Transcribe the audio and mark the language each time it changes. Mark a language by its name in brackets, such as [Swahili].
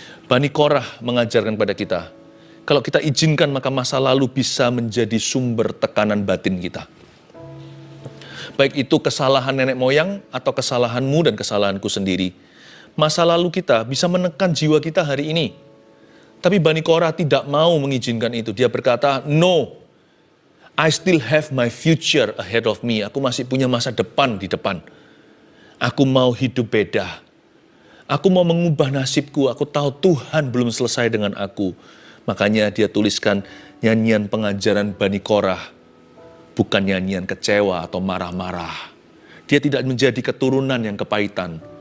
[Indonesian] Bani Korah mengajarkan kepada kita, kalau kita izinkan maka masa lalu bisa menjadi sumber tekanan batin kita. Baik itu kesalahan nenek moyang atau kesalahanmu dan kesalahanku sendiri. Masa lalu kita bisa menekan jiwa kita hari ini. Tapi Bani Korah tidak mau mengizinkan itu. Dia berkata, [English] no, I still have my future ahead of me. [Indonesian] Aku masih punya masa depan di depan. Aku mau hidup beda. Aku mau mengubah nasibku. Aku tahu Tuhan belum selesai dengan aku. Makanya dia tuliskan nyanyian pengajaran Bani Korah. Bukan nyanyian kecewa atau marah-marah. Dia tidak menjadi keturunan yang kepahitan.